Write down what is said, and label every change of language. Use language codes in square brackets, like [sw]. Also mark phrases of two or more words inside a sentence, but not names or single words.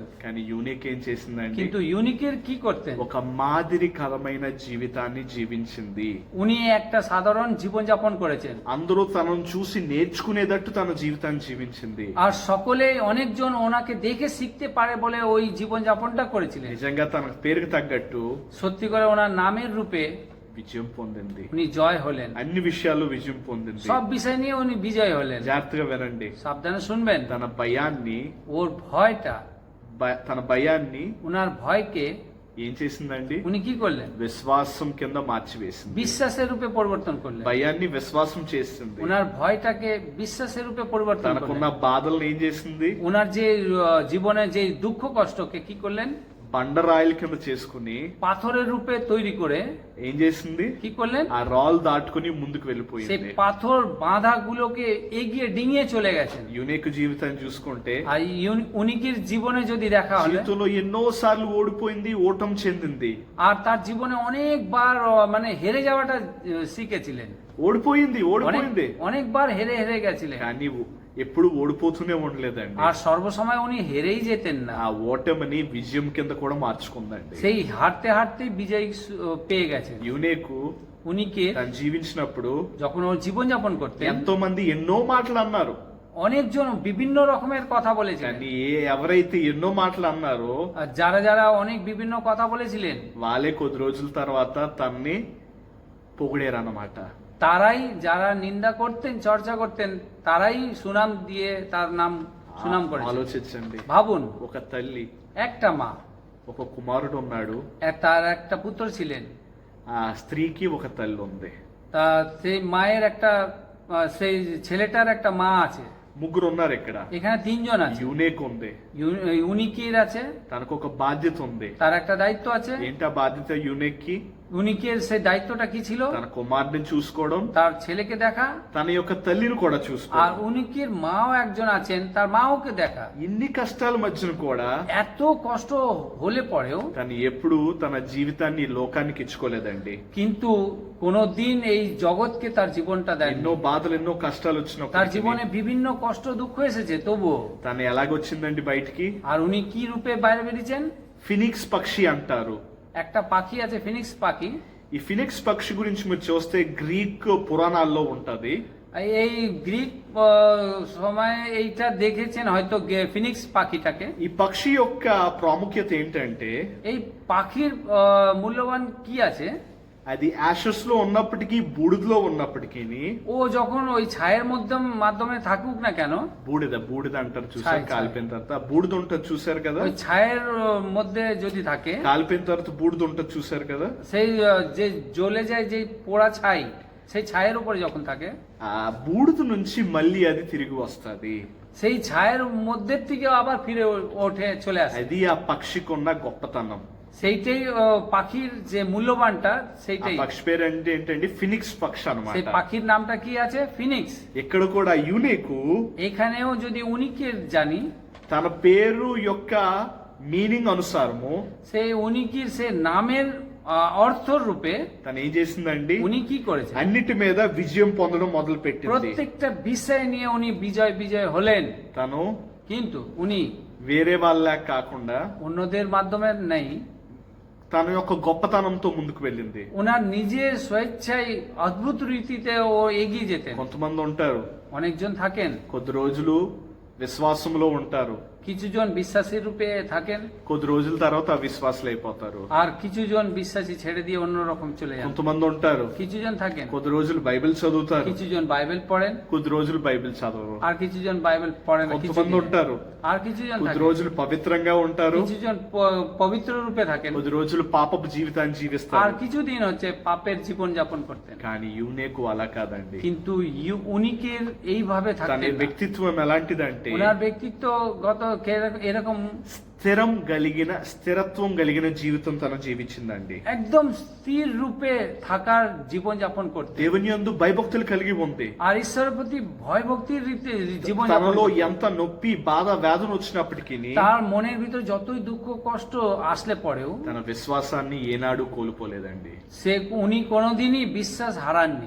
[te] కానీ యూనిక్ ఏం చేసిందండి? [bn] কিন্তু ইউনিকের কি করতেন? [te] ఒక మాదిరికరమైన జీవితాన్ని జీవించింది. [bn] উনি একটা সাধারণ জীবনযাপন করেছেন, [te] అందరూ తనను చూసి నేర్చుకునేటట్టు తన జీవితాన్ని జీవించింది. [bn] আর সকলে অনেকজন ওনাকে দেখে শিখতে পারে বলে ওই জীবনযাপনটা করেছিলেন। [te] నిజంగా తన పేరుకి తగ్గట్టు [bn] সত্যি করে ওনার নামের রূপে [te] విజయం పొందింది. [bn] উনি জয় হলেন, [te] అన్ని విషయాల్లో విజయం పొందింది. [bn] সব বিষয় নিয়ে উনি বিজয় হলেন। [te] జాగ్రత్తగా వినండి. [bn] সাবধানে শুনবেন। [te] తన భయాన్ని [bn] ওর ভয়টা, [te] తన భయాన్ని [bn] ওনার ভয়কে [te] ఏం చేసిందండి? [bn] উনি কি করলেন? [te] విశ్వాసం కింద మార్చివేసింది. [bn] বিশ্বাসের রূপে পরিবর্তন করলেন। [te] భయాన్ని విశ్వాసం చేసింది. [bn] ওনার ভয়টাকে বিশ্বাসের রূপে পরিবর্তন [te] తనకున్న [bn] করলেন। [te] బాధలను ఏం చేసింది? [bn] ওনার যে জীবনে যে দুঃখ কষ্টকে কি করলেন? [te] బండరాయిల కింద చేసుకుని [bn] পাথরের রূপে তৈরি করে [te] ఏం చేసింది? [bn] কি করলেন? [te] ఆ రాళ్ళు దాటుకుని ముందుకు [bn] সেই [te] వెళ్ళిపోయింది. [bn] পাথর বাঁধা গুলোকে এগিয়ে ডিঙিয়ে চলে গেছেন। [te] యునేకు జీవితాన్ని చూసుకుంటే [bn] আর উনিকির জীবনে যদি দেখা হলে, [te] జీవితంలో ఎన్నో సార్లు ఓడిపోయింది, ఓటం చెందింది. [bn] আর তার জীবনে অনেকবার মানে হেরে যাওয়াটা শিখেছিলেন, [te] ఓడిపోయింది. [bn] অনেকবার হেরে হেরে গেছিলেন। [te] కానీ ఎప్పుడు ఓడిపోతూనే ఉండలేదండి. [bn] আর సর্বসময় উনি হেরেই যেতেন না, [te] ఆ ఓటమిని విజయం కింద కూడా మార్చుకుందండి. [bn] সেই হারতে হারতে বিজয় পেয়ে গেছেন। [te] యునేకు [bn] উনিকে [te] తను జీవించినప్పుడు [bn] যখন ওর জীবনযাপন করতেন, [te] ఎంతో మంది ఎన్నో మాటలు అన్నారు. [bn] অনেকজন বিভিন্ন রকমের কথা বলেছিলেন। [te] కానీ ఎవరైతే ఎన్నో మాటలు అన్నారో [bn] আর যারা যারা অনেক বিভিন্ন কথা বলেছিলেন, [te] వాళ్ళే కొద్ది రోజుల తర్వాత తన్ని పొగిడారన్నమాట. [bn] তারাই, যারা নিন্দা করতেন, চর্চা করতেন, তারাই সুনাম দিয়ে তার নাম সুনাম করেছেন। [te] ఆలోచించండి, [bn] ভাবুন, [te] ఒక తల్లి, [bn] একটা মা, [te] ఒక కుమారుడు ఉన్నాడు. [bn] তার একটা পুত্র ছিলেন। [te] ఆ స్త్రీకి ఒక తల్లి ఉంది. [bn] তা সেই মায়ের একটা সেই ছেলেটার একটা মা আছে। [te] ముగ్గురు ఉన్నారు ఇక్కడ. [bn] এখানে তিনজন আছে। [te] యునేకు ఉంది, [bn] উনিকির আছে, [te] తనకు ఒక బాధ్యత ఉంది. [bn] তার একটা দায়িত্ব আছে। [te] ఏంటా బాధ్యత యునేక్కి? [bn] উনিকের সেই দায়িত্বটা কি ছিল? [te] తన కుమారుడిని చూసుకోవడం, [bn] তার ছেলেকে দেখা, [te] తన యొక్క తల్లిని కూడా [bn] আর [te] చూసుకోవడం. [bn] উনিকের মাও একজন আছেন, তার মাওকে দেখা। [te] ఇన్ని కష్టాల మధ్యన కూడా [bn] এত কষ্ট হলে পরেও [te] తను ఎప్పుడు తన జీవితాన్ని ఈ లోకానికి ఇచ్చుకోలేదండి. [bn] কিন্তু কোনদিন এই জগৎকে তার জীবনটা দেন। [te] ఎన్నో బాధలు, ఎన్నో కష్టాలు [bn] তার [te] వచ్చినప్పుడు [bn] জীবনে বিভিন্ন কষ্ট দুঃখ এসেছে, তবুও [te] తను ఎలాగొచ్చిందండి బయటికి? [bn] আর উনি কি রূপে বাইরে বেরিয়েছেন? [te] ఫినిక్స్ పక్షి అంటారు. [bn] একটা পাখি আছে, ফিনিক্স পাখি। [te] ఈ ఫినిక్స్ పక్షి గురించి మీరు చూస్తే గ్రీక్ పురాణాల్లో ఉంటది. [bn] এই গ্রিক সময়ে এইটা দেখেছেন হয়তো, ফিনিক্স পাখিটাকে। [te] ఈ పక్షి యొక్క ప్రాముఖ్యత ఏంటంటే [bn] এই পাখির মূল্যবান কি আছে? [te] అది యాషస్ లో ఉన్నప్పటికీ, బూడిదలో ఉన్నప్పటికీ, [bn] ও যখন ওই ছায়ের মাধ্যমে থাকুক না কেন, [te] బూడిద అంటారు చూసారు, [bn] ছাই. [te] కాలిపోయిన తర్వాత బూడిద ఉంటుంది చూసారు కదా. [bn] ওই ছায়ের মধ্যে যদি থাকে, [te] కాలిపోయిన తర్వాత బూడిద ఉంటుంది చూసారు కదా. [bn] সেই যে জ্বলে যায় যে পোড়া ছাই, সেই ছায়ের উপরে যখন থাকে, [te] ఆ బూడిద నుంచి మళ్ళీ అది తిరిగి వస్తది. [bn] সেই ছায়ের মধ্যের থেকে আবার ফিরে ওঠে, চলে আসে। [te] అది ఆ పక్షికి ఉన్న గొప్పతనం. [bn] সেইটাই পাখির যে মূল্যবানটা, [te] ఆ [bn] সেইটাই। [te] పక్షి పేరు అంటే ఏంటంటే ఫినిక్స్ పక్షి [bn] সেই [te] అన్నమాట. [bn] পাখির নামটা কি আছে? ফিনিক্স। [te] ఇక్కడ కూడా యునేకు [bn] এখানেও যদি উনিকের জানি, [te] తన పేరు యొక్క మీనింగ్ అనుసారము [bn] সেই উনিকির সে নামের অর্থর রূপে [te] తను ఏం చేసిందండి? [bn] উনি কি করেছেন? [te] అన్నిటి మీద విజయం పొందడం మొదలు పెట్టింది. [bn] প্রত্যেকটা বিষয় নিয়ে উনি বিজয় হলেন। [te] తను [bn] কিন্তু উনি [te] వేరే వాళ్ళ కాకుండా [bn] অন্যদের মাধ্যমে নেই, [te] తన యొక్క గొప్పతనంతో ముందుకు వెళ్ళింది. [bn] ওনার নিজের স্বেচ্ছায় অদ্ভুত রীতিতে ও এগিয়ে যেতেন। [te] కొంతమంది ఉంటారు, [bn] অনেকজন থাকেন, [te] కొద్ది రోజులు విశ్వాసంలో ఉంటారు, [bn] কিছুজন বিশ্বাসী রূপে থাকেন, [te] కొద్ది రోజుల తర్వాత అవిశ్వాసులు అయిపోతారు. [bn] আর কিছুজন বিশ্বাসী ছেড়ে দিয়ে অন্যরকম চলে যান। [te] కొంతమంది ఉంటారు, [bn] কিছুজন থাকেন, [te] కొద్ది రోజులు బైబిల్ చదువుతారు, [bn] কিছুজন বাইবেল পড়েন, [te] కొద్ది రోజులు బైబిల్ చదవరు. [bn] আর কিছুজন বাইবেল পড়েন না, [te] కొంతమంది ఉంటారు, [bn] আর কিছুজন [te] కొద్ది [bn] থাকেন, [te] రోజులు పవిత్రంగా ఉంటారు, [bn] কিছুজন পবিত্র রূপে থাকেন, [te] కొద్ది రోజులు పాపపు జీవితాన్ని [bn] আর [te] జీవిస్తారు. [bn] কিছুদিন হচ্ছে পাপের জীবন যাপন করতেন। [te] కానీ యూనేకు అలా కాదండి. [bn] কিন্তু উনিকের এইভাবে [te] తన [bn] থাকতেন না। [te] వ్యక్తిత్వం ఎలాంటిదంటే [bn] ওনার ব্যক্তিত্বগত এরকম [te] స్థిరత్వం కలిగిన జీవితం తను జీవించిందండి. [bn] একদম স্থির রূপে থাকার জীবন যাপন করতে, [te] దేవుని యందు భయభక్తులు కలిగి ఉంది. [bn] আর ঈশ্বরের প্রতি ভয় ভক্তির রীতি জীবন যাপন [te] తనలో [bn] করতে। [te] ఎంత నొప్పి, బాధ, వేదన వచ్చినప్పటికీ [bn] তার মনের ভিতর যতই দুঃখ কষ্ট আসলে পরেও [te] తన విశ్వాసాన్ని ఏనాడు కోల్పోలేదండి. [bn] উনি কোনোদিনই বিশ্বাস হারাননি।